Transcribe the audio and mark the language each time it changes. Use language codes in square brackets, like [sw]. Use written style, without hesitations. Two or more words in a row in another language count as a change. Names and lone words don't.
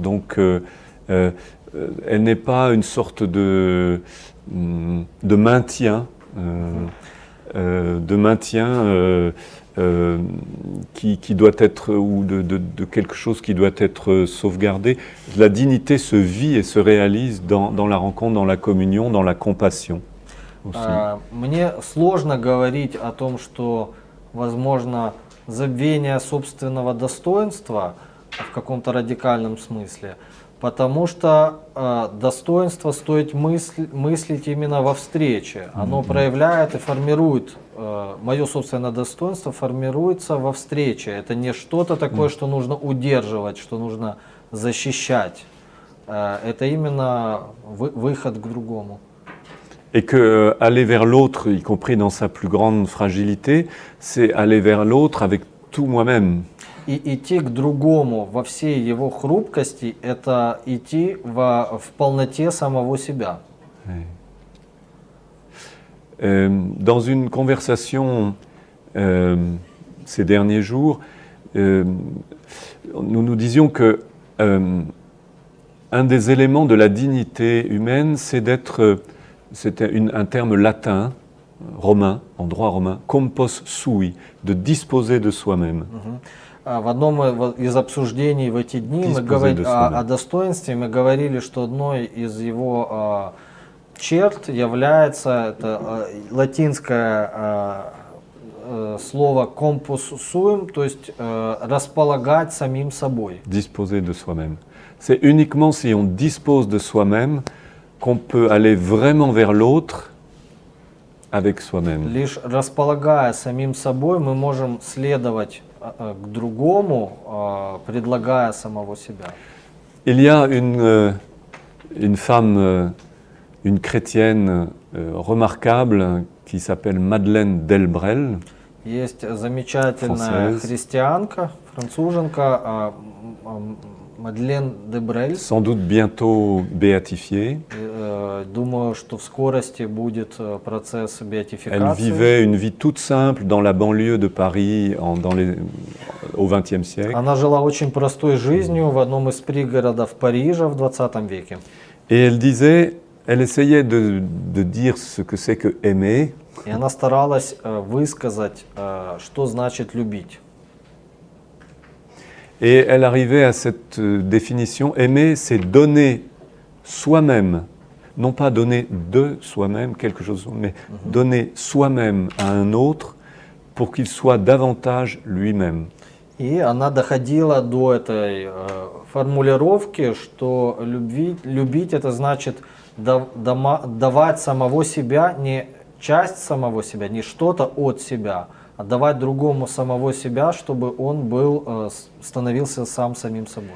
[fr] Donc, elle n'est pas une sorte de maintien, qui doit être, ou de quelque chose qui doit être sauvegardé. La dignité se vit et se réalise dans la rencontre, dans la communion, dans la compassion aussi. [ru] Мне сложно говорить о том, что возможно забвение собственного достоинства в каком-то радикальном смысле, потому что достоинство стоит мыслить именно во встрече. Оно проявляет и формирует, мое собственное достоинство формируется во встрече. Это не что-то такое, что нужно удерживать, что нужно защищать. Это именно выход к другому. [fr] Et que aller vers l'autre, y compris dans sa plus grande fragilité, c'est aller vers l'autre avec tout moi-même. [ru] И идти к другому во всей его хрупкости – это идти в полноте самого себя. [fr] Dans une conversation ces derniers jours, nous nous disions que un des éléments de la dignité humaine, c'est d'être, c'était un terme latin, romain, en droit romain, [la] compos sui, [fr] de disposer de soi-même. [ru] В одном из обсуждений в эти дни мы говорили о достоинстве, мы говорили, что одной из его черт является это латинское слово [la] compos suum, [ru] то есть располагать самим собой. [fr] Disposer de soi-même. C'est uniquement si on dispose de soi-même qu'on peut aller vraiment vers l'autre avec soi-même. [ru] Лишь располагая самим собой, мы можем следовать к другому, предлагая самого себя. [fr] Il y a une femme, une chrétienne remarquable qui s'appelle Madeleine Delbrel. [ru] Есть замечательная христианка, француженка Мадлен Дебрель. [fr] Sans doute bientôt béatifiée. [ru] Думаю, что в скорости будет процесс беатификации. [fr] Elle vivait une vie toute simple dans la banlieue de Paris au XXe siècle. [ru] Она жила очень простой жизнью в одном из пригородов Парижа в 20 веке. [fr] Et elle disait, elle essayait de dire ce que c'est que aimer. [ru] И она старалась высказать, что значит любить. [fr] Et elle arrivait à cette définition, aimer, c'est donner soi-même, non pas donner de soi-même quelque chose, mais donner soi-même à un autre pour qu'il soit davantage lui-même. [ru] И она доходила до этой формулировки, что любить это значит давать самого себя, не часть самого себя, не что-то от себя, отдавать другому самого себя, чтобы он был, становился самим собой.